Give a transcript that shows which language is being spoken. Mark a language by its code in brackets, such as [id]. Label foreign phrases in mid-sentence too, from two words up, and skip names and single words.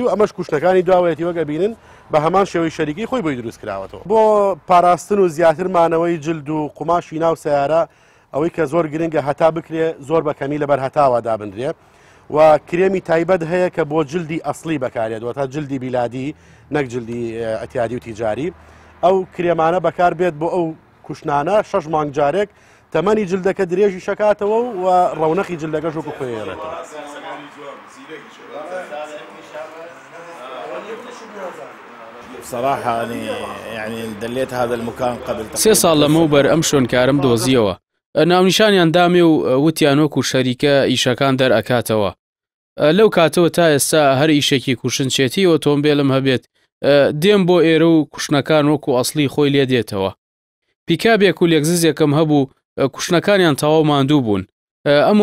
[ckb] و ئەمەش کوشتەکانی داوایەتی وەگە بینن بە هەمان شێوەی شەریکی خۆی بۆی دروست کراوەتەوە بۆ پاراستن و زیاترمانەوەی جلد و قوماشی ناو سیارە ئەوەی کە زۆر گرنگە هەتا بکرێ زۆر بەکەمی لەبەر هەتاوە دابدرێ و کرێمی تایبەت هەیە کە بۆ جلدی ئەسلی بەکارێت تا جلدی بیلادی نەک جلدی ئەتیادی و تیجاری ئەو کرێمانە بەکار بێت بۆ ئەو کوشتانە 6 مانگ جارێک تەمەنی جلدەکە درێژی شکاتەوە و ڕەونەقی جلدەکە شوکو خۆیێڕێتەوە. [ar] بصراحة يعني دليت هذا المكان قبل [ckb] 3 ساڵ لەمەوبەر ئەم شوێنکارم دۆزیەوە ناونیشانیان دامێ و وتیان وەکو شەریکە ئیشەکان دەرئەکاتەوە لەو کاتەوە تا ئێستا هەر ئیشێکی کوشنچێتی ئۆتۆمبیلم هەبێت دێم بۆ ئێرە و کوشتنەکان وەکو ئەسلی خۆی لێ دێتەوە پیکابێک و لێگززێکم هەبوو کوشتنەکانیان تەواو ماندوو بوون ئەم